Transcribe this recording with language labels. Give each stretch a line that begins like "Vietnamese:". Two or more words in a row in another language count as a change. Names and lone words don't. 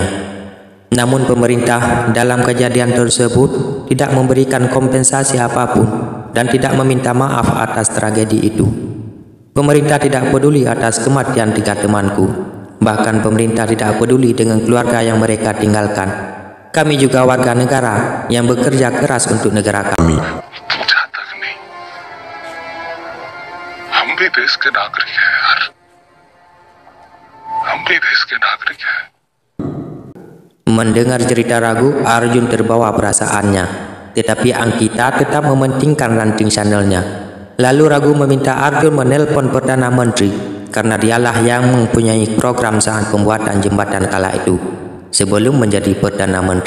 Indonesian: Namun pemerintah dalam kejadian tersebut tidak memberikan kompensasi apapun dan tidak meminta maaf atas tragedi itu. Pemerintah tidak peduli atas kematian 3 temanku. Bahkan pemerintah tidak peduli dengan keluarga yang mereka tinggalkan. Kami juga warga negara yang bekerja keras untuk negara kami."
Hindi: हम भी देश के नागरिक हैं यार, हम भी देश के नागरिक हैं.
Indonesian: Mendengar cerita Ragu, Arjun terbawa perasaannya. Tetapi Anggita tetap mementingkan ranting channelnya. Lalu Ragu meminta Arjun menelpon Perdana Menteri karena dialah yang mempunyai program saat pembuatan jembatan kala itu sebelum menjadi Perdana Menteri.